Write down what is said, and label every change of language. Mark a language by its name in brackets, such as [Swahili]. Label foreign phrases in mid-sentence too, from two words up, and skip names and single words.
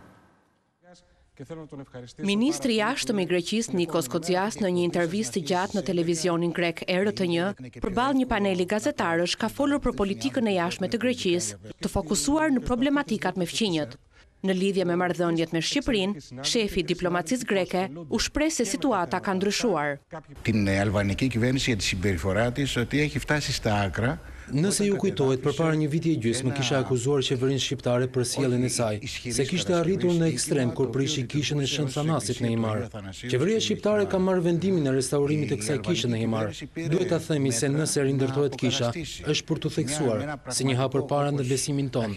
[Albanian] Ministri i jashtëm i Greqisë Nikos Kocias në një intervistë gjatë në televizionin grek RT1 përballë një paneli gazetarësh ka folur për politikën e jashtme të Greqisë, të fokusuar në problematikat me fqinjët. Në lidhje me marrëdhëniet me Shqipërinë, shefi diplomacisë greke u shpreh se situata ka ndryshuar. [Greek] Την αλβανική κυβέρνηση για τη συμπεριφορά της ότι έχει φτάσει στα άκρα. [Albanian] Nëse ju kujtohet, përpara një viti e gjysmë kisha akuzuar qeverinë shqiptare për sjelljen e saj, se kishte arritur në ekstrem kur prishi kishën e Shën Thanasit në Himar. Qeveria shqiptare ka marrë vendimin e restaurimit të kësaj kishe në Himar. Duhet ta themi se nëse rindërtohet kisha, është për të theksuar si një hap përpara në besimin ton.